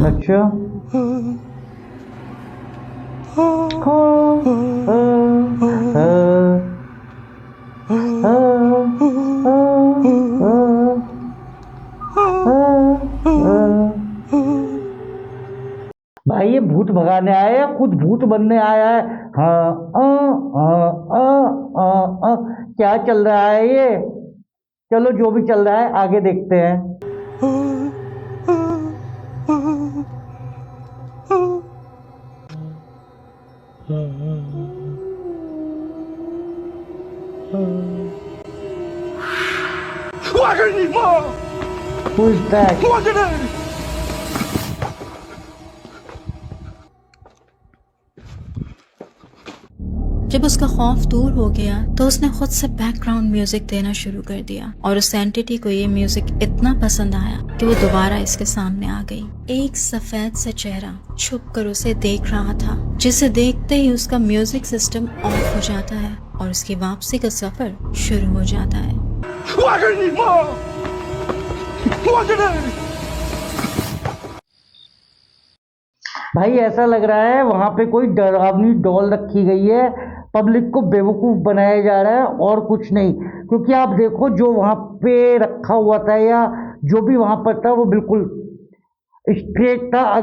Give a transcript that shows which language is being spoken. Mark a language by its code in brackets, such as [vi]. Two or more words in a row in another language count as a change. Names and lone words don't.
[hi] अच्छा भाई ये भूत भगाने आया है, खुद भूत बनने आया है। हाँ क्या चल रहा है ये? चलो जो भी चल रहा है आगे देखते हैं। [zh] 我是你妈， [en] Who is that? [zh] 我是你。 [hi] जब उसका खौफ दूर हो गया तो उसने खुद से बैकग्राउंड म्यूजिक देना शुरू कर दिया और उस एंटिटी को ये म्यूजिक इतना पसंद आया कि वो दोबारा इसके सामने आ गई। एक सफेद सा चेहरा छुप कर उसे देख रहा था, जिसे देखते ही उसका म्यूजिक सिस्टम ऑफ हो जाता है और उसकी वापसी का सफर शुरू हो जाता है। [zh] 我是你妈，我是你。 [hi] भाई ऐसा लग रहा है वहां पे कोई डरावनी डॉल रखी गई है, पब्लिक को बेवकूफ बनाया जा रहा है और कुछ नहीं। क्योंकि आप देखो जो वहां पे रखा हुआ था या जो भी वहां पर था वो बिल्कुल स्ट्रेट था।